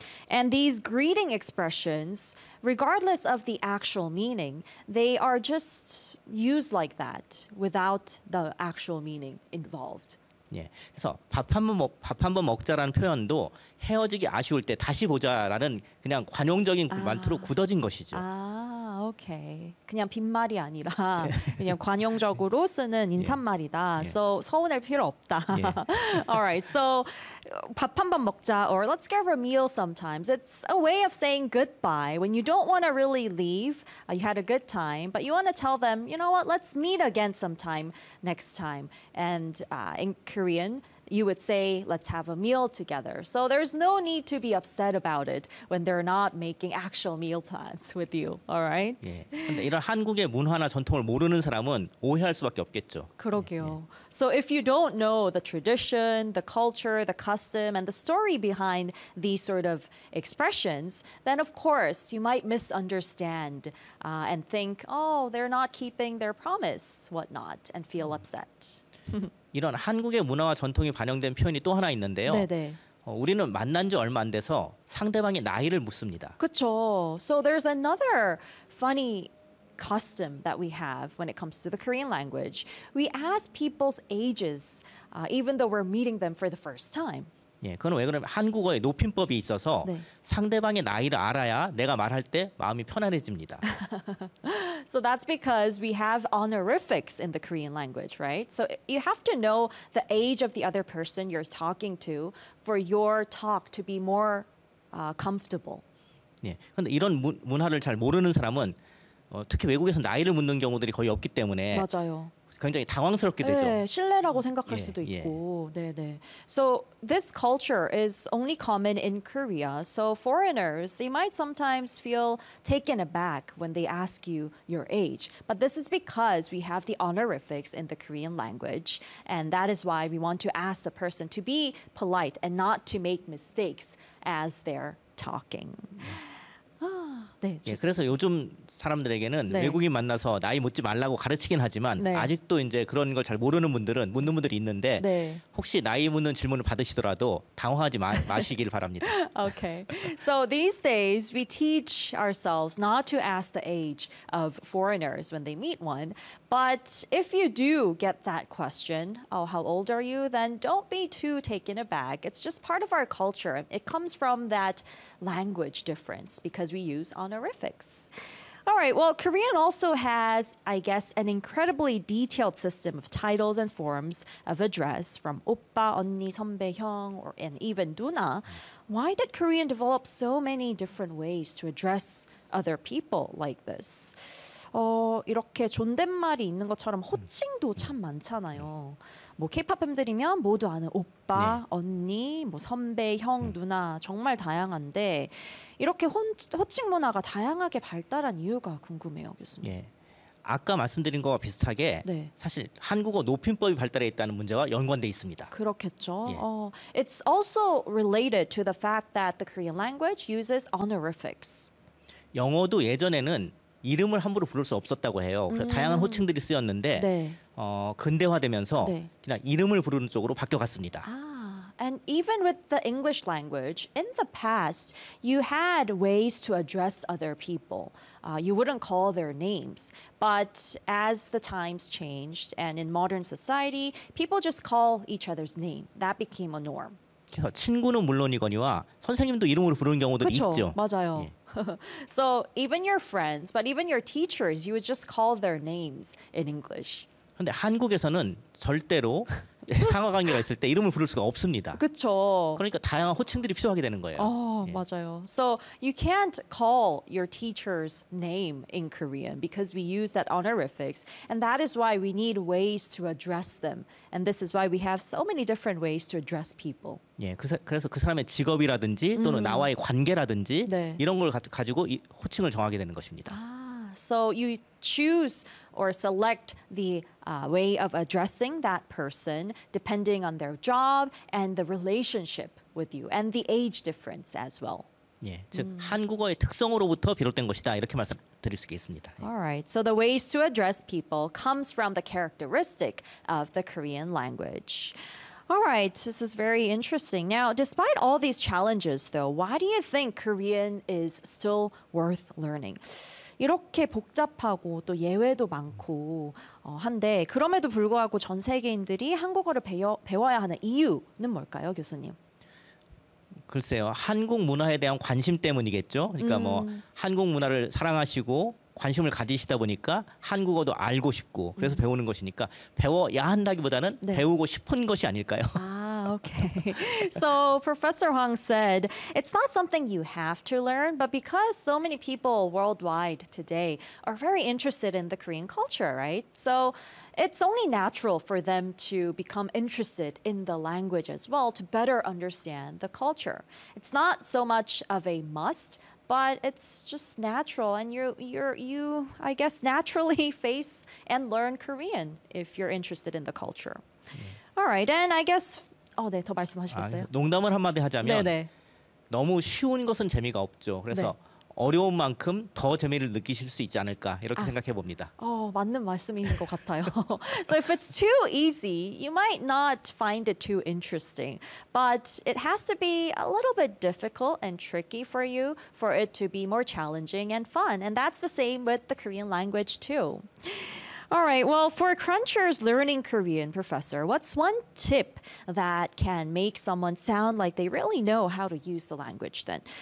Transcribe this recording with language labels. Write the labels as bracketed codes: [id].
[en] And these greeting expressions, regardless of the actual meaning, they are just used like that without the actual meaning involved. [ko] 예, 그래서 밥 한번 먹자라는 표현도 헤어지기 아쉬울 때 다시 보자라는 그냥 관용적인 말투로 굳어진 것이죠. 아, 오케이. 그냥 빈말이 아니라 그냥 관용적으로 쓰는 인사말이다. [en] 예. So [ko] 서운할 필요 없다. [en] 예. Alright, so [ko] 밥 한번 먹자 [en] or let's have a meal sometimes. It's a way of saying goodbye when you don't want to really leave. You had a good time, but you want to tell them, you know what? Let's meet again sometime next time. And in Korean, you would say, let's have a meal together. So there's no need to be upset about it when they're not making actual meal plans with you, all right? [ko] 근데 이런 한국의 문화나 전통을 모르는 사람은 오해할 수밖에 없겠죠. 그러게요. [en] So if you don't know the tradition, the culture, the custom, and the story behind these sort of expressions, then of course you might misunderstand and think, oh, they're not keeping their promise, whatnot, and feel upset. [ko] 이런 한국의 문화와 전통이 반영된 표현이 또 하나 있는데요. 네네. 우리는 만난 지 얼마 안 돼서 상대방의 나이를 묻습니다. 그렇죠. [en] So there's another funny custom that we have when it comes to the Korean language. We ask people's ages even though we're meeting them for the first time. [ko] 예, 그건 왜 그러냐면 한국어의 높임법이 있어서 네. 상대방의 나이를 알아야 내가 말할 때 마음이 편안해집니다. [en] So that's because we have honorifics in the Korean language, right? So you have to know the age of the other person you're talking to for your talk to be more comfortable. [ko] 예, 근데 이런 문화를 잘 모르는 사람은 특히 외국에서 나이를 묻는 경우들이 거의 없기 때문에 맞아요. 굉장히 당황스럽게 되죠. 네, 신뢰라고 생각할 수도 있고. 네, 네. [en] So this culture is only common in Korea. So foreigners, they might sometimes feel taken aback when they ask you your age. But this is because we have the honorifics in the Korean language. And that is why we want to ask the person to be polite and not to make mistakes as they're talking. [ko] 네, 예, 그래서 요즘 사람들에게는 네. 외국인 만나서 나이 묻지 말라고 가르치긴 하지만 네. 아직도 이제 그런 걸 잘 모르는 분들은 묻는 분들이 있는데 네. 혹시 나이 묻는 질문을 받으시더라도 당황하지 마시길 바랍니다. [en] Okay. So these days we teach ourselves not to ask the age of foreigners when they meet one. But if you do get that question, oh, how old are you? Then don't be too taken aback. It's just part of our culture. It comes from that language difference because we use honorifics. All right, well, Korean also has, I guess, an incredibly detailed system of titles and forms of address from 오빠, 언니, 선배, 형, and even 누나. Why did Korean develop so many different ways to address other people like this? [ko] 이렇게 존댓말이 있는 것처럼 호칭도 참 많잖아요. 뭐 K-pop 팬들이면 모두 아는 오빠, 네. 언니, 뭐 선배, 형, 누나 정말 다양한데 이렇게 호칭 문화가 다양하게 발달한 이유가 궁금해요, 교수님. 예. 아까 말씀드린 거와 비슷하게 네. 사실 한국어 높임법이 발달해 있다는 문제와 연관돼 있습니다. 그렇겠죠. 예. [en] It's also related to the fact that the Korean language uses honorifics. [ko] 영어도 예전에는 이름을 함부로 부를 수 없었다고 해요. 그래서 다양한 호칭들이 쓰였는데 네. 근대화되면서 네. 그냥 이름을 부르는 쪽으로 바뀌어갔습니다. [en] And even with the English language, in the past, you had ways to address other people. You wouldn't call their names. But as the times changed, and in modern society, people just call each other's name. That became a norm. [ko] 그래서 친구는 물론이거니와 선생님도 이름으로 부르는 경우도 그쵸? 있죠. 맞아요. 예. [en] So even your friends, but even your teachers, you would just call their names in English. [ko] 근데 한국에서는 절대로 상하 관계가 있을 때 이름을 부를 수가 없습니다. 그렇죠. 그러니까 다양한 호칭들이 필요하게 되는 거예요. 예. 맞아요. [en] So you can't call your teacher's name in Korean because we use that honorifics, and that is why we need ways to address them. And this is why we have so many different ways to address people. [ko] 예, 그래서 그 사람의 직업이라든지 또는 나와의 관계라든지 네. 이런 걸 가지고 호칭을 정하게 되는 것입니다. [en] So you choose or select the way of addressing that person depending on their job and the relationship with you and the age difference as well. [ko] 예, 즉 한국어의 특성으로부터 비롯된 것이다 이렇게 말씀드릴 수 있겠습니다. 예. [en] All right. So the ways to address people comes from the characteristic of the Korean language. All right. This is very interesting. Now, despite all these challenges though, why do you think Korean is still worth learning? [ko] 이렇게 복잡하고 또 예외도 많고 한데 그럼에도 불구하고 전 세계인들이 한국어를 배워야 하는 이유는 뭘까요, 교수님? 글쎄요. 한국 문화에 대한 관심 때문이겠죠. 그러니까 뭐 한국 문화를 사랑하시고 관심을 가지시다 보니까 한국어도 알고 싶고 그래서 배우는 것이니까 배워야 한다기보다는 네. 배우고 싶은 것이 아닐까요? 아. [en] So Professor Hwang said, it's not something you have to learn, but because so many people worldwide today are very interested in the Korean culture, right? So it's only natural for them to become interested in the language as well to better understand the culture. It's not so much of a must, but it's just natural. And you, I guess, naturally face and learn Korean if you're interested in the culture. All right, and I guess... [ko] 네, 더 말씀하시겠어요? 농담을 한마디 하자면 네네. 너무 쉬운 것은 재미가 없죠. 그래서 네. 어려운 만큼 더 재미를 느끼실 수 있지 않을까 이렇게 생각해 봅니다. 맞는 말씀인 것 같아요. [en] So if it's too easy, you might not find it too interesting. But it has to be a little bit difficult and tricky for you for it to be more challenging and fun. And that's the same with the Korean language too. All right, well, for crunchers learning Korean, Professor, what's one tip that can make someone sound like they really know how to use the language then?